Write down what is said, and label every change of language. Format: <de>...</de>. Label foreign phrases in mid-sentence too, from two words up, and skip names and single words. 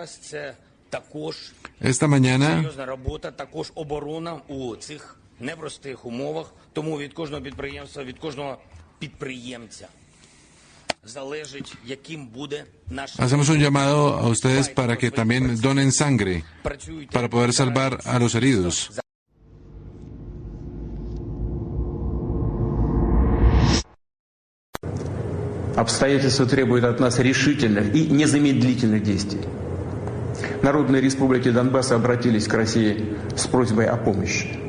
<es>Esta mañana hacemos un llamado a ustedes para que también donen sangre para poder salvar a los heridos.</es> <ru>Обстоятельства требуют от нас решительных и незамедлительных действий. Народные республики Донбасса обратились к России с просьбой о помощи.</ru>